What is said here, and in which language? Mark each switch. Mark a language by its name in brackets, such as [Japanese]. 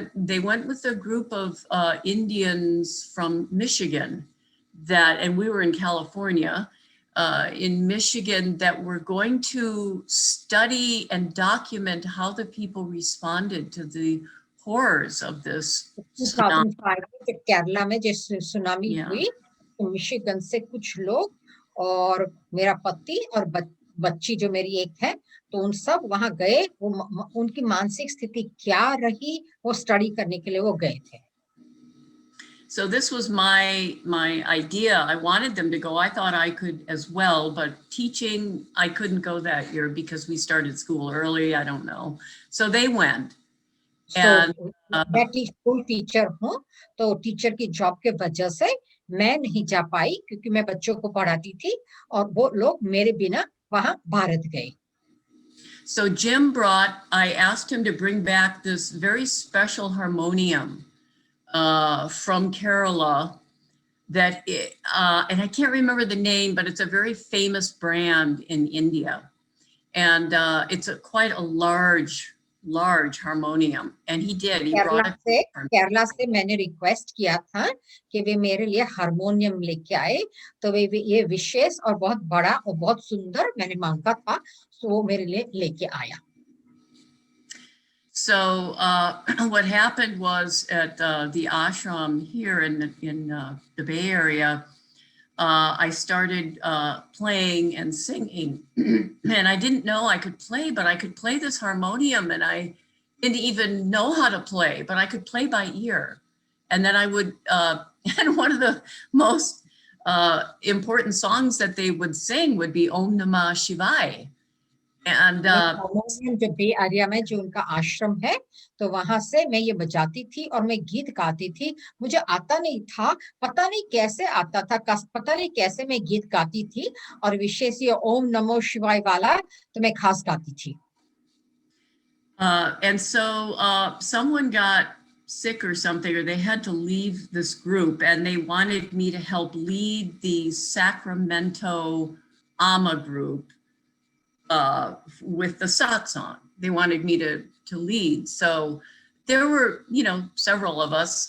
[English] They went with a group of Indians from Michigan and we were in California, in Michigan, that were going to study and document how the people responded to the horrors of this tsunami. [Hindi] 2005 में केरला में जैसे tsunami हुई, तो Michigan से कुछ लोग और मेरा पति और बच्ची जो मेरी एक है, तो उन सब वहां गए, उनकी मानसिक स्थिति क्या रही वो स्टडी करने के लिए वो गए थे। [English] So this was my idea. I wanted them to go. I thought I could as well, but teaching, I couldn't go that year because we started school early. I don't know. So they went. And [Hindi] मैं school teacher हूँ, तो teacher की job के वजह से मैं नहीं जा पाई, क्योंकि मैं बच्चों को पढ़ाती थी, और वो लोग मेरे बिना वहां भारत गए। [English] So Jim I asked him to bring back this very special harmonium from Kerala that, and I can't remember the name, but it's a very famous brand in India. And it's quite a large large harmonium, and he did. He brought it. [Hindi] Kerala से मैंने request किया था कि वे मेरे लिए harmonium लेके आए, तो वे ये विशेष और बहुत बड़ा और बहुत सुंदर मैंने मांगा था, तो वो मेरे लिए लेके आया. [English] So what happened was at the ashram here in the Bay Area, I started playing and singing, and I didn't know I could play, but I could play this harmonium, and I didn't even know how to play, but I could play by ear. And then I would, and one of the most important songs that they would sing would be Om Namah Shivaya. And [Hindi] harmonium जो बे area में जो उनका आश्रम है, तो वहां से मैं ये बजाती थी और मैं गीत गाती थी. मुझे आता नहीं था, पता नहीं कैसे आता था, पता नहीं कैसे मैं गीत गाती थी, और विशेष ये ओम नमो शिवाय वाला तो मैं खास गाती थी. [English] And so someone got sick or something, or they had to leave this group, and they wanted me to help lead the Sacramento Amma group with the satsang. They wanted me to lead. So there were, several of us.